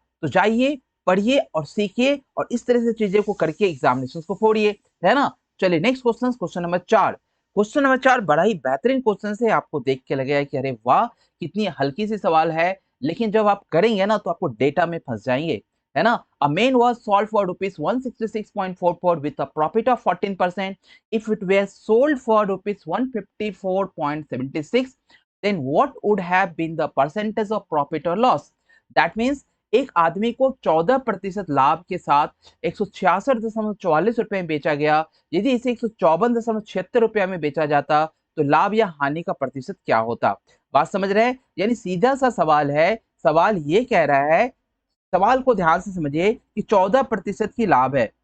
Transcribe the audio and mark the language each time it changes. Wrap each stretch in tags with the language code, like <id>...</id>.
<hi>तो जाइए, पढ़िए और सीखिए और इस तरह से चीजें को करके एग्जामिनेशन को फोड़िए, है ना? चलिए next question, question number 4। Question number 4 बड़ा ही बेहतरीन क्वेश्चन है। आपको देख के लगेगा कि अरे वाह, कितनी हल्की सी सवाल है, लेकिन जब आप करेंगे ना तो आपको डेटा में फंस जाएंगे, है ना?</hi> <en>A main was sold for rupees 166.44 with a profit of 14%. If it were sold for rupees 154.76, then what would have been the percentage of profit or loss? That means</en> <hi>एक आदमी को 14% लाभ के साथ 166.44 में बेचा गया। यदि इसे 154.76 में बेचा जाता तो लाभ या हानि का प्रतिशत क्या होता? बात समझ रहे हैं? यानी सीधा सा सवाल है। सवाल ये कह रहा है, सवाल को ध्यान से समझिए कि 14% की लाभ है।</hi>